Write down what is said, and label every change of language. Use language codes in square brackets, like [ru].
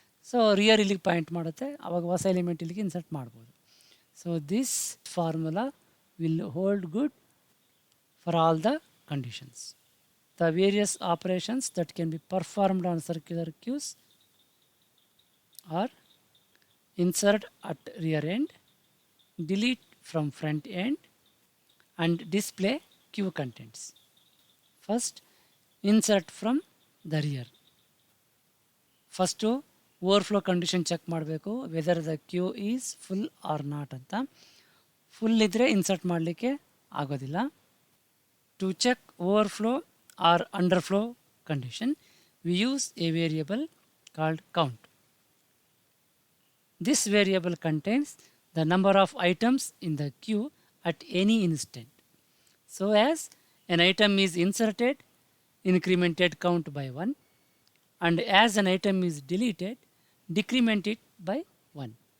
[kn] So rear ಇಲ್ಲಿಗೆ point ಮಾಡುತ್ತೆ, ಆವಾಗ ಹೊಸ ಎಲಿಮೆಂಟ್ ಇಲ್ಲಿಗೆ ಇನ್ಸರ್ಟ್ ಮಾಡ್ಬೋದು. [en] So this formula will hold good for all the conditions. The various operations that can be performed on circular queues are insert at rear end, delete from front end, and display queue contents. First, insert from the rear. [kn] First overflow condition check ಮಾಡಬೇಕು, [en] whether the queue is full or not [kn] ಅಂತ. Full ಇದ್ದರೆ insert ಮಾಡಲಿಕ್ಕೆ ಆಗೋದಿಲ್ಲ. [en] To check overflow or underflow condition, we use a variable called count. This variable contains the number of items in the queue at any instant. So as an item is inserted, incremented count by 1, and as an item is deleted, decrement it by 1.